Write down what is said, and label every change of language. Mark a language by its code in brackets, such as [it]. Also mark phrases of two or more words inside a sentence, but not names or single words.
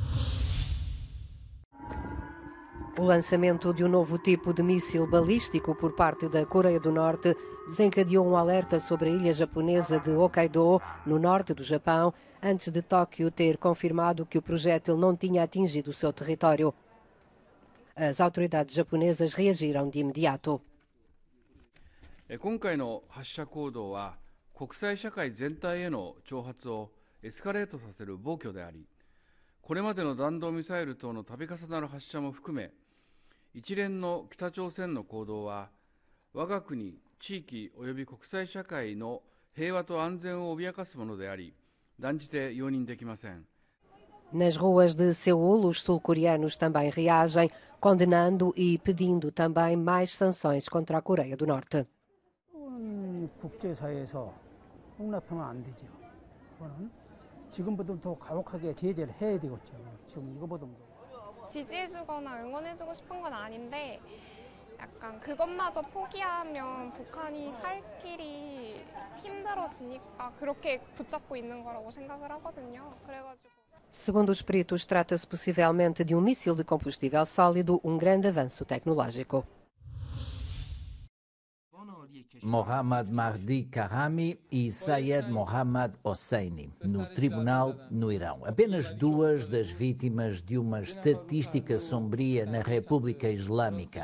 [pt] O lançamento de um novo tipo de míssil balístico por parte da Coreia do Norte desencadeou um alerta sobre a ilha japonesa de Hokkaido, no norte do Japão, antes de Tóquio ter confirmado que o projétil não tinha atingido o seu território. As autoridades japonesas reagiram de imediato. [ja] 今回の発射行動は国際社会全体への挑発をエスカレートさせる暴挙であり、これまでの弾道ミサイル等の度重なる発射も含め、一連の北朝鮮の行動は我が国、地域及び国際社会の平和と安全を脅かすものであり、断じて容認できません。 [pt] Nas ruas de Seul, os sul-coreanos também reagem, condenando e pedindo também mais sanções contra a Coreia do Norte. [ko] 국제사회에서 용납하면 안 되죠. 그거는 지금보다 더 가혹하게 제재를 해야 되겠죠. 지금 이거보다 지지해주거나 응원해주고 싶은 건 아닌데 약간 그것마저 포기하면 북한이 살 길이 힘들어지니까 그렇게 붙잡고 있는 거라고 생각을 하거든요. 그래가지고. [pt] Segundo os peritos, trata-se possivelmente de um míssil de combustível sólido, um grande avanço tecnológico. Mohammad Mahdi Karami e Sayed Mohammad Hosseini, no tribunal no Irão. Apenas 2 das vítimas de uma estatística sombria na República Islâmica.